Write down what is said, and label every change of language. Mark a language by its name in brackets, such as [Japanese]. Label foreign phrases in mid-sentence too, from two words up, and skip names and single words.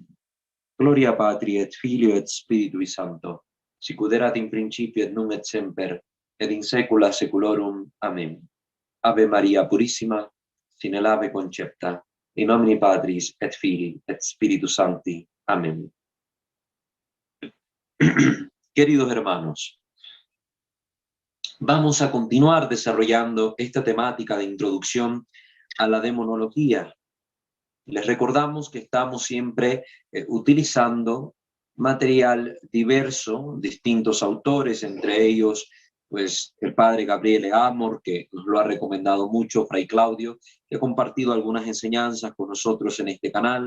[Latin] Gloria Patri et Filio et Spiritui Sancto, sicut erat in principio et nunc et semper, et in saecula saeculorum. [Spanish] Amén. [Latin] Ave Maria Purissima, sine lave concepta, in nomine Patris et Filii et Spiritus Sancti. [Spanish] Amén. Queridos hermanos, vamos a continuar desarrollando esta temática de introducción a la demonología. Les recordamos que estamos siempre utilizando material diverso, distintos autores, entre ellos pues el padre Gabriele Amor, que nos lo ha recomendado mucho, Fray Claudio, que ha compartido algunas enseñanzas con nosotros en este canal.